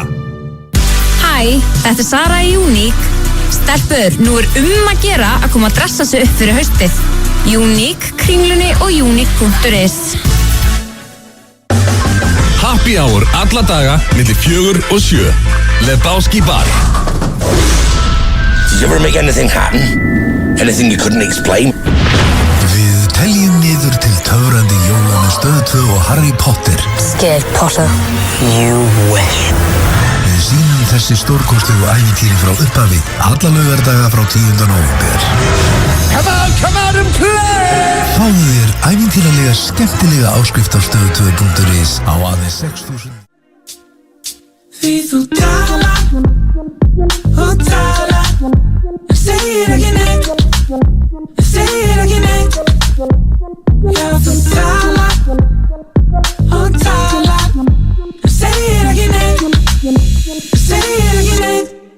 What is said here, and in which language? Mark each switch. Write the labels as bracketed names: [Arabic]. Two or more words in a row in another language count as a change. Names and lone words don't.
[Icelandic] Hæ, þetta er Sara í Unique. Stelpur, nú er að gera að koma að dressa sig upp fyrir haustið. Unique, Kringlunni og Unique.is. [English] Happy hour [Icelandic] alla daga milli 4 og 7. Lebowski Bar. [English] Did you ever make anything happen? Anything you couldn't explain? [Icelandic] Við teljum niður til töfrandi jóla með Stöð 2 og Harry Potter. [English] Scared Potter, you wish. [Icelandic] Við sýnum þessi stórkostlegu ævintýri frá upphafi alla laugardaga frá 10. nóvember. [English] Come on and play! [Icelandic] Fáðu þér ævintýralega skemmtilega áskrift á stöð2.is á aðeins 6.000. Því þú tala og tala en segir ekki neitt, segir ekki neitt. Já, þú tala og tala en segir ekki neitt, segir ekki neitt.